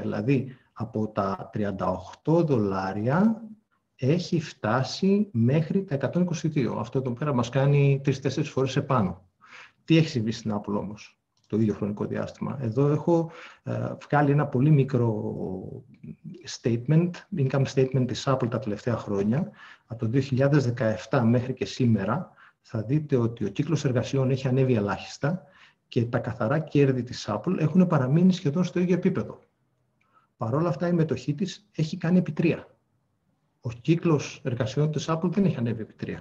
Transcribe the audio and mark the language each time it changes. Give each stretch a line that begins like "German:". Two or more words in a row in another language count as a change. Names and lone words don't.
Greek: Δηλαδή, από τα 38 δολάρια έχει φτάσει μέχρι τα 122. Αυτό εδώ πέρα μας κάνει 3-4 φορές επάνω. Τι έχει συμβεί στην Apple όμως το ίδιο χρονικό διάστημα? Εδώ έχω βγάλει ένα πολύ μικρό statement,
English: income statement
Greek: της Apple τα τελευταία χρόνια. Από το 2017 μέχρι και σήμερα θα δείτε ότι ο κύκλος εργασιών έχει ανέβει ελάχιστα και τα καθαρά κέρδη της Apple έχουν παραμείνει σχεδόν στο ίδιο επίπεδο. Παρ' όλα αυτά η μετοχή της έχει κάνει επί 3. Ο κύκλος εργασιών της Apple δεν έχει ανέβει επί 3.